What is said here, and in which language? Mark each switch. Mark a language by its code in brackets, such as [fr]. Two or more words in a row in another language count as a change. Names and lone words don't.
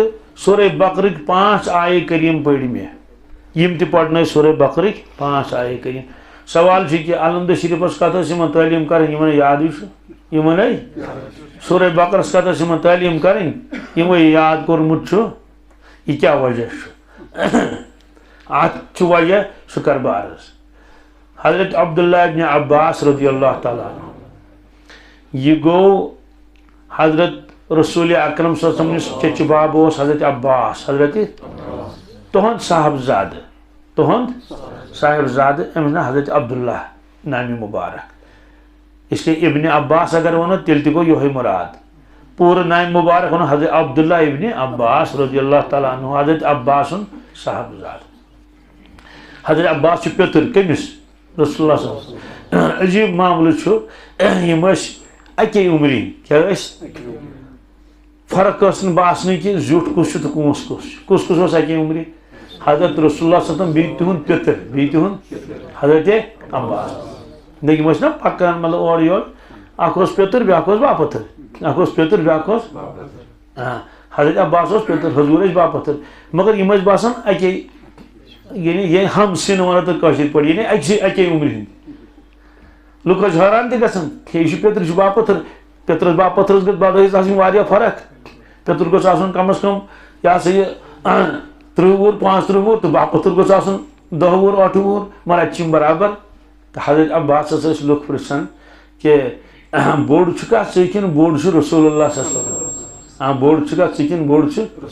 [ks] سورہ بقرٕکۍ 5 آیے کریٖم پٔرۍ مےٚ یِم تہِ پرنٲے سورہ بقرٕکۍ 5 آیے کریٖم سوال چھُ کہِ الحمدُ شریٖفس کتھ ٲس یِمن تعلیٖم کرٕنۍ یِمن یادٕے چھُ یِمن سورہ بقرس کتھ ٲس یِمن تعلیٖم کرٕنۍ یِمو یاد کوٚرمُت چھُ یہِ کیٛاہ وجہ چھُ اتھ چھُ وجہ سُہ کر بہٕ عرض حضرت عبداللہ ابن عباس [ar] رضی اللہ تعالیٰ عنہ [ks] یہ گوٚو حضرت [ar] رسول اکرم صلی اللہ علیہ وسلم [ks] یُس چچہِ باب اوس حضرت عباس حضرت تُہُنٛد صاحبزادٕ أمِس ناو حضرت عبداللہ نامہِ مُبارک [ur] اس لیے [ks] ابن عباس اگر ونو تیٚلہِ تہِ گوٚو یِہوے مُراد پوٗرٕ نامہِ مُبارک ونو حضرت عبداللہ ابن عباس [ar] رضی اللہ تعالیٰ عنہ [ks] حضرت عباس سُنٛد صاحبزادٕ حضرت عباس چھُ پیٚتٕر کٔمِس [ar] رسول اللہ صلی اللہ علیہ وسلم [ks] عجیٖب معاملہٕ چھُ یِم ٲسۍ اَکے عُمرِ کیٛاہ ٲسۍ فرق ٲس نہٕ باسنٕے کہِ زیُٹھ کُس چھُ تہٕ کونٛس کُس چھُ کُس کُس اوس اَکے عُمرِ حضرت [ar] رسول اللہ صلی اللہ علیہ وسلم [ks] بیٚیہِ تِہُنٛد پیٚتٕر بیٚیہِ تِہُنٛد حضرت عباس یِم ٲسۍ نا پکان مطلب اورٕ یورٕ اکھ اوس پیٚتٕر بیٛاکھ اوس باپٲتھٕر اکھ اوس پیٚتٕر بیٛاکھ اوس حضرت عباس اوس پیٚتٕر حضوٗر ٲسۍ باپٲتھٕر مگر یِم ٲسۍ باسان اَکے یعنی [ur] ہم سِن [ks] وَنو تُہۍ کٲشِر پٲٹھۍ یعنی اَکے عُمرِ ہٕنٛدۍ لُکھ ٲسۍ حٲران تہِ گژھان ہے یہِ چھُ پیٚتٕر یہِ چھُ باپٲتھٕر پیٚترس باپٲتھرس گٔژھ بدٲیِس آسٕنۍ واریاہ فرق پیٚتٕر گوٚژھ آسُن کم از کم یہِ ہسا یہِ 30 وُہُر 35 وُہُر تہٕ باپٲتھٕر گوٚژھ آسُن 10 وُہُر 8 وُہُر مگر اَتہِ چھِ یِم برابر تہٕ حضرت عباسس ٲسۍ لُکھ پرژھان کہِ بوٚڑ چھُکھا ژٕ کِنہٕ بوٚڑ چھُ [ar] رسول اللہ صلی اللہ علیہ وسلم [ks] بوٚڑ چھُکھا ژٕ کِنہٕ بوٚڑ چھُ